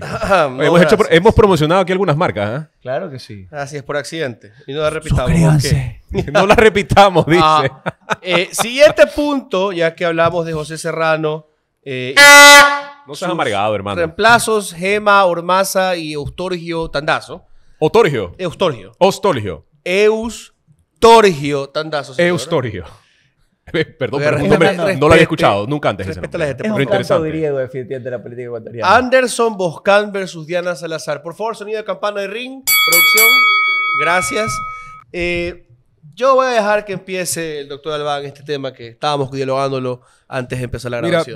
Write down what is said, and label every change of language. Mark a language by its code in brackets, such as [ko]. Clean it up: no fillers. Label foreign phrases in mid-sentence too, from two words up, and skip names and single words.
[es] Hemos promocionado aquí algunas marcas, ¿eh? Claro que sí. Así es por accidente. Y no la repitamos. Suscríbanse. No la repitamos, dice. Siguiente punto, ya que hablamos de José Serrano. No seas amargado, hermano. Reemplazos, Gema, Ormaza y Eustorgio Tandazo. Otorgio. Eustorgio. Ostorgio. Eustorgio Tandazo. Señor. Eustorgio. Perdón, Oiga, pero un nombre no lo había escuchado nunca antes. Respeta a la gente. Es Pero un canto interesante. griego definitivamente de la política ecuatoriana. Anderson Boscan versus Diana Salazar. Por favor, sonido de campana de ring. Producción. Gracias. Yo voy a dejar que empiece el doctor Albán este tema que estábamos dialogándolo antes de empezar la grabación.